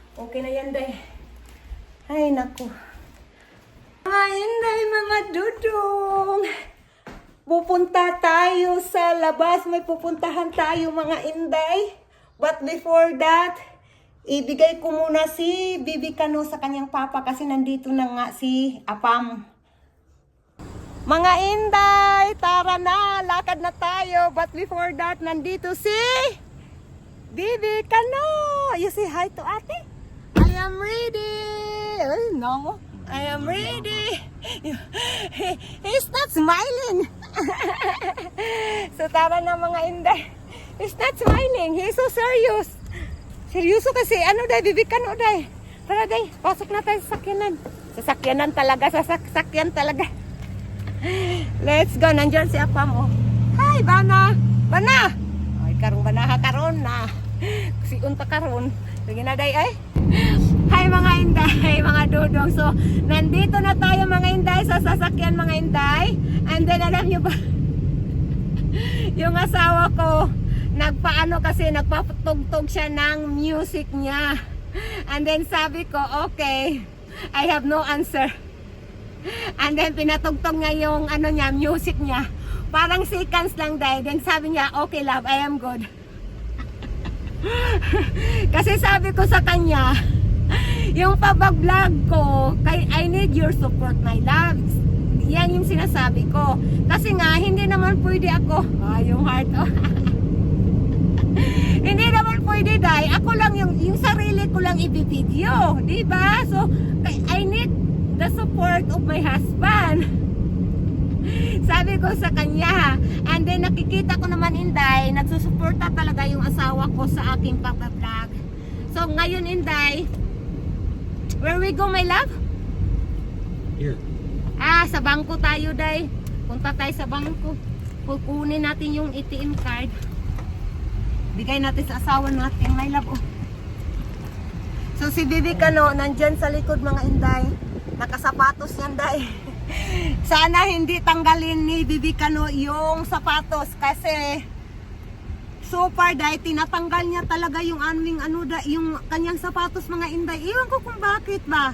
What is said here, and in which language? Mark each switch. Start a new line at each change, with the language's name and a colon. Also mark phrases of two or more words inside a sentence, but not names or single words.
Filipino: Okay na yan, day. Ay, naku. Mga Inday, mga dudong. Pupunta tayo sa labas. May pupuntahan tayo, mga Inday.
English: But before that,
Filipino: ibigay ko muna si Bibi Kano sa kanyang papa kasi nandito na nga si Apam. Mga Inday, tara na. Lakad na tayo.
English: But before that,
Filipino: nandito si Bibi Kano.
English: You say hi to ate? I am ready. No, I am ready. He's not smiling.
Filipino: So tara na, mga Inday.
English: He's not smiling. He's so serious.
Filipino: Seryoso kasi. Ano, day? Bibi Kano, day. Tara, day. Pasok na tayo sa sakyanan. Sa sakyanan talaga. Sa sakyan talaga.
English: Let's go.
Filipino: Nandiyan si Apam, oh.
Cebuano: Hi, Bana. Bana. Ay, karong Bana, karon na. Si unta karon. Sige na, day,
Filipino: ay. Hi, mga Inday, mga dudong. So, nandito na tayo, mga Inday, sa sasakyan, mga Inday.
English: And then,
Filipino: alam nyo ba, yung asawa ko, nagpaano kasi, nagpatugtog siya ng music niya.
English: And then,
Filipino: sabi ko,
English: okay, I have no answer. And then,
Filipino: pinatugtog niya yung, ano niya, music niya. Parang seconds lang, day. Then, sabi niya,
English: okay, love, I am good.
Filipino: Kasi sabi ko sa kanya, yung pabag-vlog ko,
English: I need your support, my loves.
Filipino: Yan yung sinasabi ko. Kasi nga, hindi naman pwede ako. Yung heart, oh. Hindi naman pwede, day. Ako lang yung sarili ko lang ibibideo. Diba?
English: So, I need the support of my husband.
Filipino: Sabi ko sa kanya.
English: And then
Filipino: nakikita ko naman, Inday, nagsusuporta talaga yung asawa ko sa aking pag-vlog. So ngayon, Inday,
English: where we go, my love? Here.
Filipino: Sa bangko tayo, day. Punta tayo sa bangko. Kukunin natin yung ATM card. Bigay natin sa asawa natin,
English: my love, oh.
Filipino: So si Bibi Kano, nandyan sa likod, mga Inday. Nakasapatos yan, day. Sana hindi tanggalin ni Bibi Kano yung sapatos kasi
English: so far,
Filipino: day, tinatanggal niya talaga yung aming yung kanyang sapatos, mga Inday. Iwan ko kung bakit ba.